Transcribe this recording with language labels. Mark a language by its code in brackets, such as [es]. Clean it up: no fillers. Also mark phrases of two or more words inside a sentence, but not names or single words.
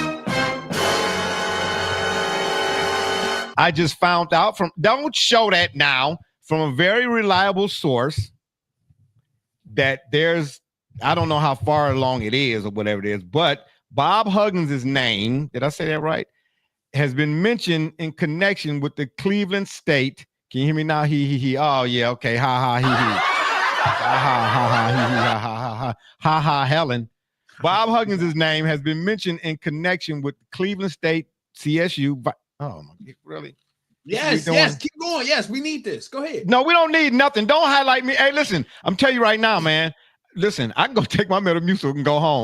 [en] I just found out don't show that now, from a very reliable source that I don't know how far along it is or whatever it is, but Bob Huggins' name, did I say that right, has been mentioned in connection with the Cleveland State. Can you hear me now? He. Oh, yeah, okay. Ha, ha, he. Ha, ha, ha, ha, he, ha, ha, ha, ha. Ha, ha, Helen. Bob Huggins' name has been mentioned in connection with Cleveland State CSU. Oh, my, really? Yes, keep going. Yes, we need this. Go ahead. No, we don't need nothing. Don't highlight me. Hey, listen, I'm telling you right now, man. Listen, I can go take my Metamucil and go home.